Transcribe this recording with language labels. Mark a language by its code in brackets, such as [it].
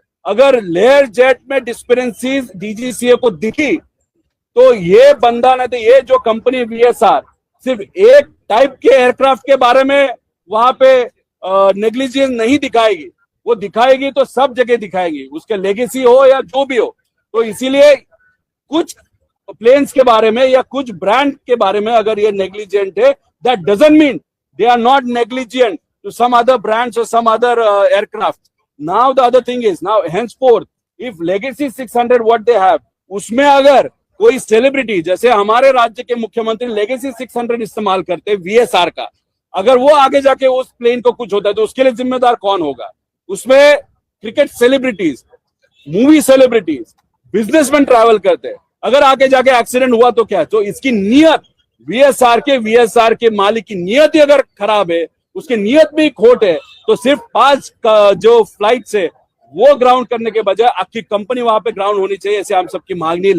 [hi] अगर layer jet में डिस्पेरेंसीज DGCA को दिखी तो ये बंदा नहीं, तो ये जो कंपनी वीएसआर सिर्फ एक टाइप के एयरक्राफ्ट के बारे में वहां पे नेग्लिजेंस नहीं दिखाएगी, वो दिखाएगी तो सब जगह दिखाएगी, उसके लेगेसी हो या जो भी हो। तो इसीलिए कुछ प्लेन्स के बारे में या कुछ ब्रांड के बारे में अगर ये नेग्लिजेंट है, [en] that doesn't mean they are not negligent to some other brands or some other aircraft. Now the other thing is, now henceforth if Legacy 600 what they have, [hi] उसमें अगर कोई सेलिब्रिटी, जैसे हमारे राज्य के मुख्यमंत्री Legacy 600 इस्तेमाल करते वीएसआर का, अगर वो आगे जाके उस प्लेन को कुछ होता है तो उसके लिए जिम्मेदार कौन होगा? उसमें cricket celebrities, movie celebrities, businessman travel करते हैं, अगर आगे जाके एक्सीडेंट हुआ तो क्या? तो इसकी नियत वीएसआर के मालिक की नियत ही अगर खराब है, उसकी नियत में खोट है, तो सिर्फ 5 जो फ्लाइट है वो ग्राउंड करने के बजाय आपकी कंपनी वहां पे ग्राउंड होनी चाहिए, ऐसे हम सबकी मांग नहीं है।